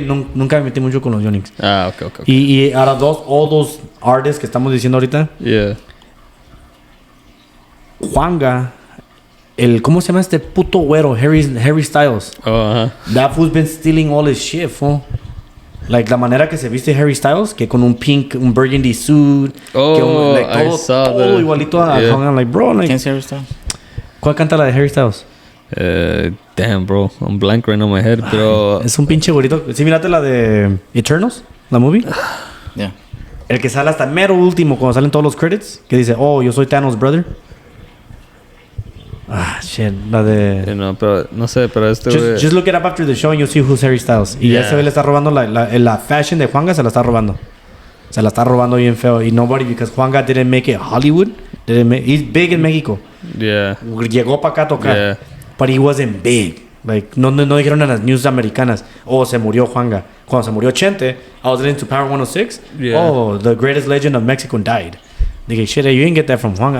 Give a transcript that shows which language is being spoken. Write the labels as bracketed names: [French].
[Spanish] Nunca me metí mucho con los Yonix. [English] Ah, okay. [Spanish] Y ahora [English] all those artists [Spanish] que estamos diciendo ahorita. [English] Yeah. [Spanish] Juanga. ¿Cómo se llama este puto güero? [English] Harry Styles. Oh, That fool's been stealing all his shit, fool. [Spanish] Like, la manera que se viste Harry Styles, que con un [English] burgundy suit. Oh, [Spanish] que [English] I saw [Spanish] todo [English] that. [Spanish] igualito a [English] Yeah. Juanga. Like, bro, like... [Spanish] ¿Quién es Harry Styles? ¿Cuál canta la de Harry Styles? [English] Damn, bro. I'm blank right on my head, [Spanish] pero... Es un pinche güerito. ¿Sí miraste la de Eternals? ¿La movie? [English] Yeah. [Spanish] El que sale hasta el mero último, cuando salen todos los credits. Que dice, oh, yo soy [English] Thanos' brother. Ah, shit. [Spanish] La de... No, pero... No sé, pero este... [English] Just look it up after the show and you'll see who's Harry Styles. [Spanish] Y [English] Yeah. [Spanish] ese güey le está robando la fashion de Juanga, se la está robando. Se la está robando bien feo. [English] Y nobody, because Juanga didn't make it Hollywood. He's big in Mexico. Yeah. [Spanish] Llegó para acá a tocar. [English] Yeah. But he wasn't big. [Spanish] Like, no dijeron en las news americanas, oh, se murió Juanga. Cuando se murió Chente, [English] I was listening to Power 106. Yeah. Oh, the greatest legend of Mexico died. [Spanish] Dije, [English] shit, you didn't get that from Juanga.